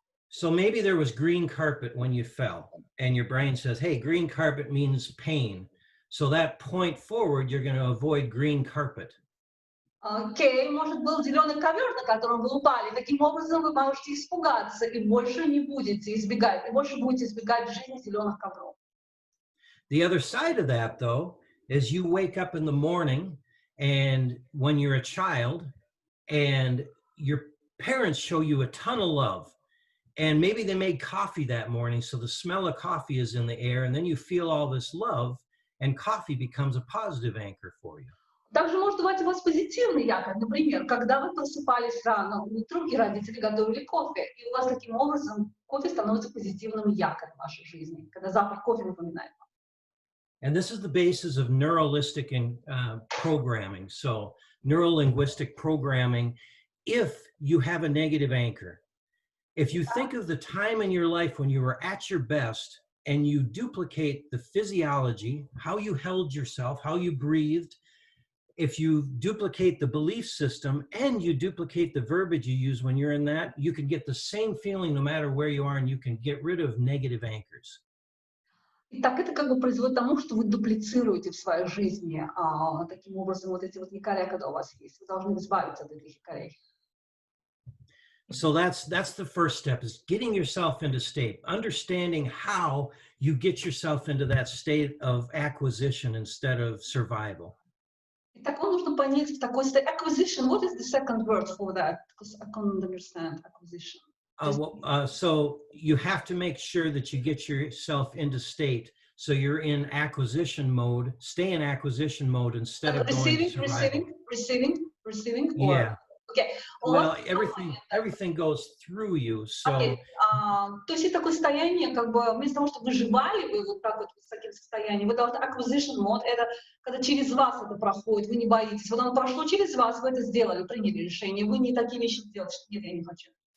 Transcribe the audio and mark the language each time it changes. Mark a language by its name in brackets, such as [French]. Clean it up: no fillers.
[English] So maybe there was green carpet when you fell, and your brain says, hey, green carpet means pain. So that point forward, you're going to avoid green carpet. [Russian] Окей, может, был зеленый ковер, на котором вы упали. Таким образом, вы можете испугаться и больше не будете избегать, и больше будете избегать в жизни зеленых ковров. [English] The other side of that, though, is you wake up in the morning, and when you're a child, and your parents show you a ton of love, and maybe they made coffee that morning, so the smell of coffee is in the air, and then you feel all this love, and coffee becomes a positive anchor for you. [Russian] Также может бывать у вас позитивный якорь, например, когда вы просыпались рано утром, и родители готовили кофе, и у вас таким образом кофе становится позитивным якорем в вашей жизни, когда запах кофе напоминает вам. [English] And this is the basis of neuralistic programming. So neuro-linguistic programming, if you have a negative anchor, if you think of the time in your life when you were at your best and you duplicate the physiology, how you held yourself, how you breathed, if you duplicate the belief system and you duplicate the verbiage you use when you're in that, you can get the same feeling no matter where you are, and you can get rid of negative anchors. [Russian] Итак, это как бы производит тому, что вы дуплицируете в своей жизни таким образом вот эти вот якоря, когда у вас есть. Вы должны избавиться от этих якорей. [English] So that's the first step, is getting yourself into state, understanding how you get yourself into that state of acquisition instead of survival. [Russian] Так вам нужно понять в такой state. [English] Acquisition, what is the second word for that? Because I can't understand acquisition. So you have to make sure that you get yourself into state. So you're in acquisition mode, stay in acquisition mode instead of receiving. Or, yeah. Okay. Well, everything goes through you. So. Okay. [Russian] То есть это такое состояние, как бы вместо того, чтобы выживали вы вот так вот с таким состоянием, вы должны acquisition mode, это когда через вас это проходит, вы не боитесь. Вот оно прошло через вас, вы это сделали, приняли решение, вы не такие вещи делаете, что нет, я не хочу.